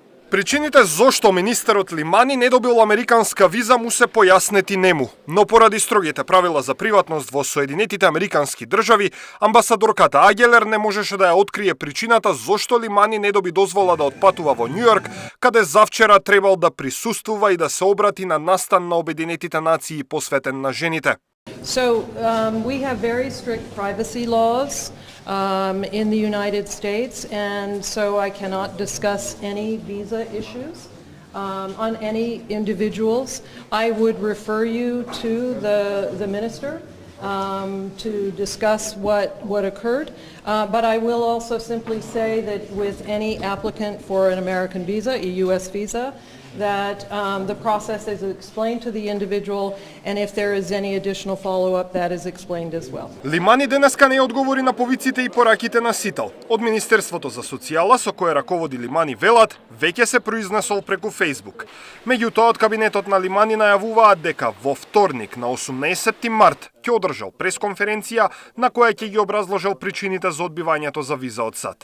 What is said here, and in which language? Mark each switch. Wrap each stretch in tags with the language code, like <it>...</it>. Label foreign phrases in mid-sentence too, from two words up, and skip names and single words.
<mk>Причините зошто министерот Лимани не добил американска виза му се појаснети нему, но поради строгите правила за приватност во Соединетите Американски држави, амбасадорката Агелер не можеше да ја открие причината зошто Лимани не доби дозвола да отпатува во Њујорк, каде завчера требал да присуствува и да се обрати на настан на Обединетите нации посветен на жените.</mk> <en>So we have very strict privacy laws in the United States, and so I cannot discuss any visa issues on any individuals. I would refer you to the minister to discuss what occurred, but I will also simply say that with any applicant for an American visa, a U.S. visa, that the process is explained to the individual, and if there is any additional follow-up, that is explained as well.</en> <mk>Лимани денеска не одговори на повиците и пораките на Сител. Од Министерството за социјала, со кое раководи Лимани, велат, веќе се произнесол преку Facebook. Меѓутоа, од кабинетот на Лимани најавуваат дека во вторник, на 18 март, ќе одржал пресконференција на која ќе ги образложил причините за одбивањето за виза од САД.</mk>